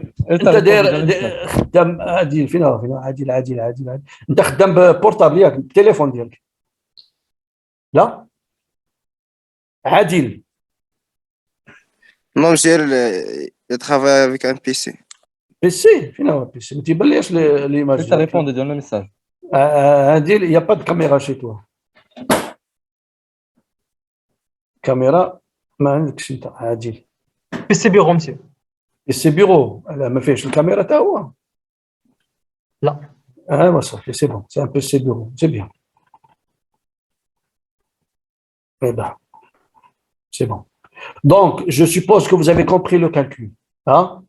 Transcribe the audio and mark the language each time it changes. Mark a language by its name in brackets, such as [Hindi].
[Arabic] انت داير خدام عادل فين عادل انت خدام ببورتابل ياك بالتليفون ديالك لا عادل [French] Non, monsieur, il travaille avec un PC. [Arabic] بيسي فين هو البيسي ما تيبانليش ليماج [French] Ça répond de donner un message. عادل il y a pas de caméra chez toi caméra [Arabic] ما عندكش انت عادل [French] PC bureau, monsieur. [Arabic] بيسي بيرو لا ما فيهش الكاميرا تا هو لا. [French] صافي c'est bon c'est un PC bureau c'est bien eh ben c'est bon. Donc, je suppose que vous avez compris le calcul. Hein?